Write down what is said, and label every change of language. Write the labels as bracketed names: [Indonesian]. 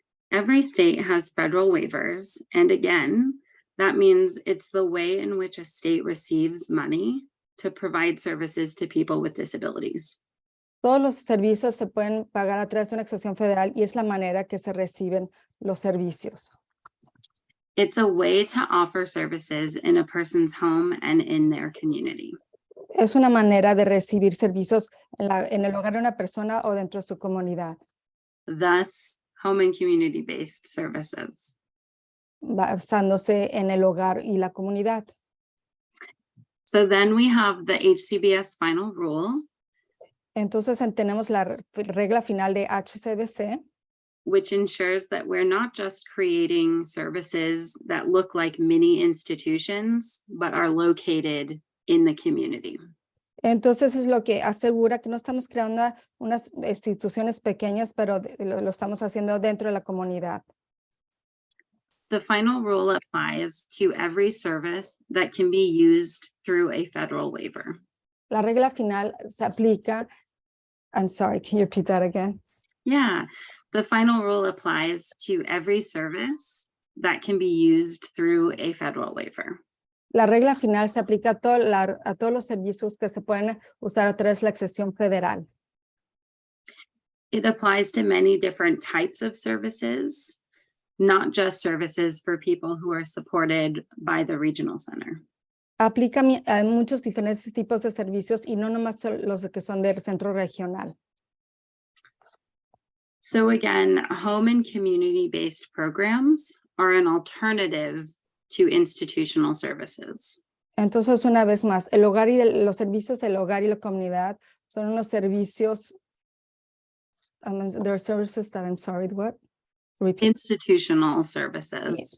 [English] Every state has federal waivers, and again, that means it's the way in which a state receives money to provide services to people with disabilities. [Spanish] Todos los servicios se pueden pagar a través de una excepción federal y es la manera que se reciben los servicios. [English] It's a way to offer services in a person's home and in their community. [Spanish] Es una manera de recibir servicios en el hogar de una persona o dentro de su comunidad, [English] Thus, home and community-based services. [Spanish] basándose en el hogar y la comunidad. [English] So then we have the HCBS final rule, [Spanish] Entonces tenemos la regla final de HCBS, [English] which ensures that we're not just creating services that look like mini institutions, but are located in the community. [Spanish] entonces es lo que asegura que no estamos creando unas instituciones pequeñas, pero lo estamos haciendo dentro de la comunidad. [English] The final rule applies to every service that can be used through a federal waiver. [Spanish] La regla final se aplica. [English] I'm sorry, can you repeat that again? Yeah, the final rule applies to every service that can be used through a federal waiver. [Spanish] La regla final se aplica a todos los servicios que se pueden usar a través de la excepción federal. [English] It applies to many different types of services, not just services for people who are supported by the regional center. [Spanish] Aplica a muchos diferentes tipos de servicios y no nomás los que son del centro regional. [English] So again, home and community-based programs are an alternative to institutional services. [Spanish] Entonces, una vez más, el hogar y los servicios del hogar y la comunidad son unos servicios. [English] There are services that I'm sorry, what? Repeat. Institutional services.